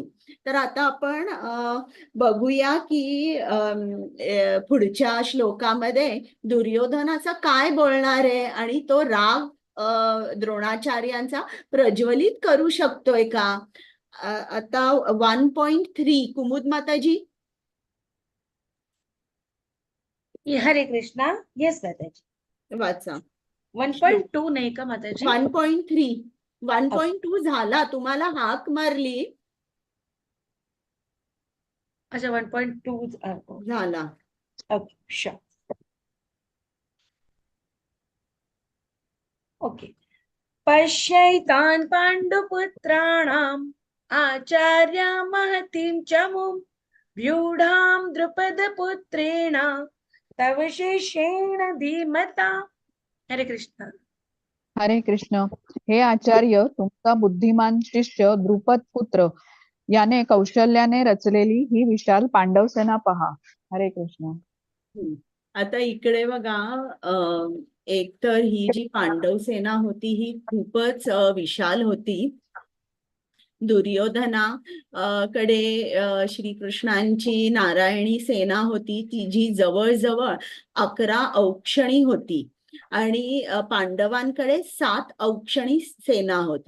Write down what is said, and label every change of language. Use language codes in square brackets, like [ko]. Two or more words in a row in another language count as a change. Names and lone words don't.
[mr] तर आता आपण बघूया की पुढच्या श्लोकामध्ये दुर्योधन असं काय बोलणार आहे आणि तो राग द्रोणाचार्यांचा प्रज्वलित करू शकतोय का? आता 1.3 कुमुद माताजी. हरे कृष्णा. येस माताजी. वाचा. 1.2 नाही का माताजी? 1.3. 1.2 झाला, तुम्हाला हाक मारली. अच्छा, 1.2 झाला. [en] OK, sure. OK. [sa] पश्यैतान् पाण्डुपुत्राणाम् आचार्य महतीं चमुं व्यूढां द्रुपदपुत्रेण तव शिष्येण धीमता. [mr] हरे कृष्ण. हरे कृष्ण. हे आचार्य, तुमचा बुद्धिमान शिष्य द्रुपद पुत्र याने कौशल्याने रचलेली ही विशाल पांडव सेना पहा. हरे कृष्ण. आता इकडे बघा, एक तर ही जी पांडव सेना होती ही खूपच विशाल होती. दुर्योधना कडे श्रीकृष्णांची नारायणी सेना होती, ती जी जवळजवळ 11 औक्षणी होती आणि पांडवांकडे 7 औक्षणी सेना होती.